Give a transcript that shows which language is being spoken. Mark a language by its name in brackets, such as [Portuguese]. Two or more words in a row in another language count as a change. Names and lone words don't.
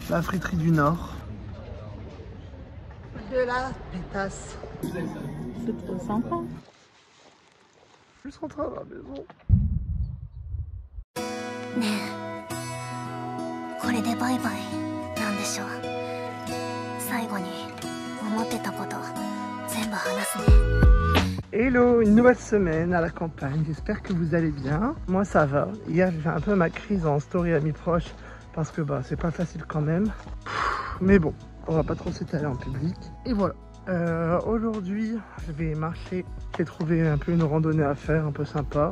[French] La friterie du Nord. De la pétasse. C'est trop sympa. Je suis rentré à la maison. [Japanese] ねえ、これでバイバイなんでしょう。最後に思ってたこと全部話すね。 [French] Hello, une nouvelle semaine à la campagne, j'espère que vous allez bien. Moi ça va. Hier j'ai fait un peu ma crise en story amis proches parce que bah c'est pas facile quand même. Mais bon, on va pas trop s'étaler en public. Et voilà. Aujourd'hui je vais marcher. J'ai trouvé un peu une randonnée à faire, un peu sympa.